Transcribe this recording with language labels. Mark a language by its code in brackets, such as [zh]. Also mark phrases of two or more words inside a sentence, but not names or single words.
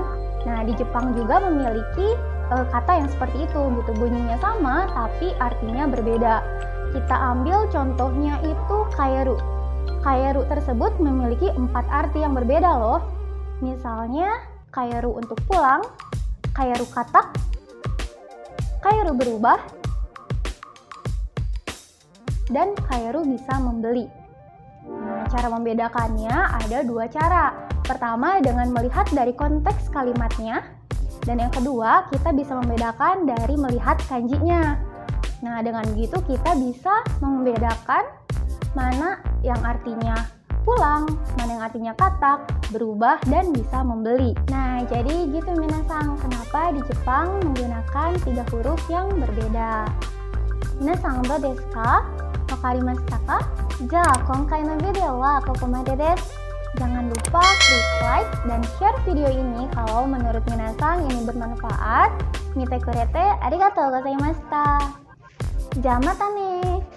[id] Nah, di Jepang juga memiliki kata yang seperti itu gitu. Bunyinya sama tapi artinya berbeda. Kita ambil contohnya itu kaeru. Kaeru tersebut memiliki 4 arti yang berbeda loh. Misalnya kaeru untuk pulang, kaeru katak, kaeru berubah, dan kaeru bisa membeli. Nah, cara membedakannya ada 2 cara. Pertama dengan melihat dari konteks kalimatnya, dan yang kedua kita bisa membedakan dari melihat kanjinya. Nah, dengan begitu kita bisa membedakan mana yang artinya pulang, mana yang artinya katak, berubah, dan bisa membeli. Nah, jadi gitu minasang, kenapa di Jepang menggunakan 3 huruf yang berbeda. [ja] 皆さん、どうですか?分かりましたか? じゃ、今回のビデオはここまでです. [id] Jangan lupa klik like dan share video ini kalau menurut minasang ini bermanfaat. [ja] 見てくれてありがとうございました. じゃ、またね.